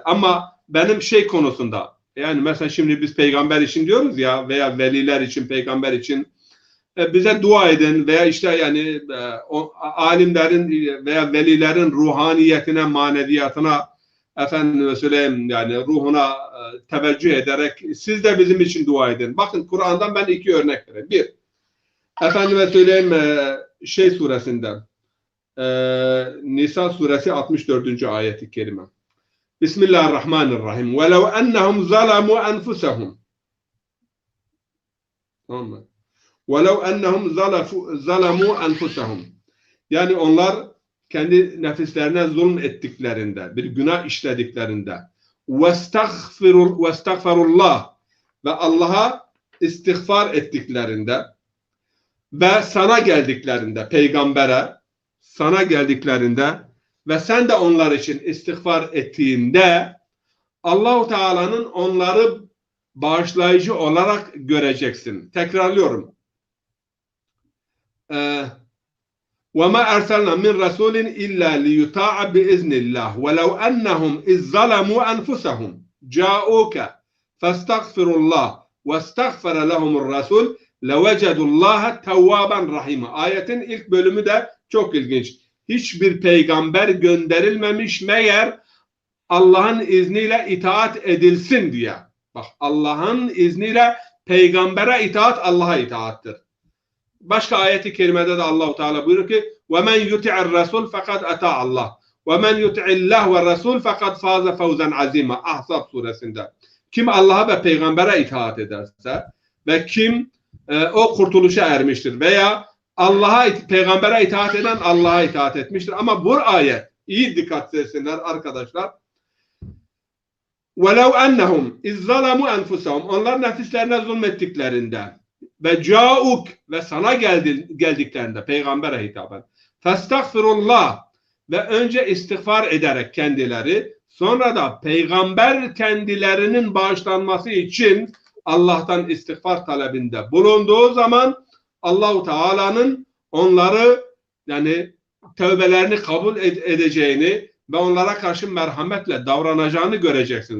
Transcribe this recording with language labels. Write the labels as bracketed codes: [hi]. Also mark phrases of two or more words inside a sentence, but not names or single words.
[tr] Ama benim konusunda, yani mesela şimdi biz peygamber için diyoruz ya, veya veliler için, peygamber için bize dua edin veya alimlerin veya velilerin ruhaniyetine, maneviyatına, efendime söyleyeyim, yani ruhuna teveccüh ederek siz de bizim için dua edin. Bakın Kur'an'dan ben 2 örnek vereyim. Bir, efendime söyleyeyim suresinde, Nisa suresi 64. ayet-i kerime. Bismillahirrahmanirrahim. [ar] وَلَوْ أَنَّهُمْ ظَلَمُوا أَنْفُسَهُمْ. [tr] Tamam mı? [ar] وَلَوْ أَنَّهُمْ ظَلَمُوا أَنْفُسَهُمْ. [tr] Yani onlar kendi nefislerine zulm ettiklerinde, bir günah işlediklerinde, وَاسْتَغْفَرُ ve Allah'a istiğfar ettiklerinde ve sana geldiklerinde, peygambere sana geldiklerinde ve sen de onlar için istiğfar ettiğinde, Allah-u Teala'nın onları bağışlayıcı olarak göreceksin. Tekrarlıyorum. [ar] وَمَا أَرْسَلْنَا مِنْ رَسُولٍ إِلَّا لِيُطَاعَ بِإِذْنِ اللّٰهِ وَلَوْ أَنَّهُمْ إِذْ ظَلَمُوا أَنْفُسَهُمْ جَاءُوكَ فَاسْتَغْفِرُوا اللّٰهِ وَاسْتَغْفَرَ لَهُمُ الرَّسُولُ لَوَجَدُوا اللّٰهَ تَوَّابًا رَحِيمًا. [tr] Ayetin ilk bölümü de çok ilginç. Hiçbir peygamber gönderilmemiş meğer Allah'ın izniyle itaat edilsin diye. Bak, Allah'ın izniyle peygambere itaat Allah'a itaattır. Başka ayeti kerimede de Allah-u Teala buyuruyor ki [ar] وَمَنْ يُتِعِ الرَّسُولِ فَقَدْ اَتَاعَ اللّٰهِ وَمَنْ يُتِعِ اللّٰهِ وَالرَّسُولِ فَقَدْ فَازَ فَوْزًا عَظِيمًا. [tr] Ahzab suresinde. Kim Allah'a ve peygambere itaat ederse ve kim o kurtuluşa ermiştir veya peygambere itaat eden Allah'a itaat etmiştir. Ama bu ayet, iyi dikkat etsinler arkadaşlar. [ar] وَلَوْ أَنَّهُمْ اِذْ ظَلَمُوا أَنْفُسَهُمْ. [tr] Onlar nefislerine zulmettiklerinde ve cauk ve sana geldiklerinde, peygambere hitaben, festagfirullah ve önce istiğfar ederek kendileri, sonra da peygamber kendilerinin bağışlanması için Allah'tan istiğfar talebinde bulunduğu zaman Allah-u Teala'nın onları, yani tövbelerini kabul edeceğini ve onlara karşı merhametle davranacağını göreceksiniz.